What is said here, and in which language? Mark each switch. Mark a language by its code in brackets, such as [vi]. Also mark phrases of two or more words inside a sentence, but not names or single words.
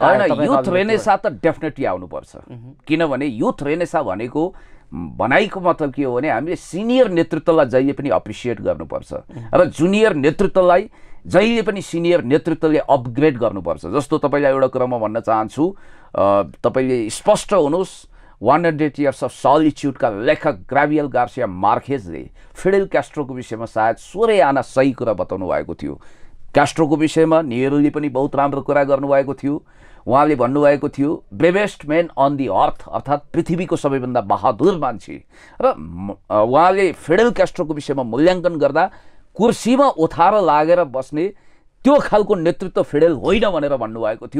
[ne] होइन, [en] youth renaissance [ne] त डेफिनेटली आउनुपर्छ। किनभने [en] youth renaissance [ne] भनेको भनाइको मतलब के हो भने हामीले सिनियर नेतृत्वलाई जहिले पनि अप्रिसिएट गर्नुपर्छ र जुनियर नेतृत्वलाई जहिले पनि सिनियर नेतृत्वले अपग्रेड गर्नुपर्छ। जस्तो तपाईँलाई एउटा कुरा म भन्न चाहन्छु, तपाईँले स्पष्ट हुनुहोस्, 100 Years of Solitude का लेखक ग्राभियल गार्सिया मार्केजले फिडेल क्यास्ट्रोको विषयमा सायद 16 आना सही कुरा बताउनु भएको थियो। क्यास्ट्रोको विषयमा नेहरूले पनि बहुत राम्रो कुरा गर्नुभएको थियो। उहाँले भन्नुभएको थियो [en] bravest man on the earth, [ne] अर्थात् पृथ्वीको सबैभन्दा बहादुर मान्छे। र उहाँले फिडेल क्यास्ट्रोको विषयमा मूल्याङ्कन गर्दा कुर्सीमा ओथार लागेर बस्ने त्यो खालको नेतृत्व फिडेल होइन भनेर भन्नुभएको थियो।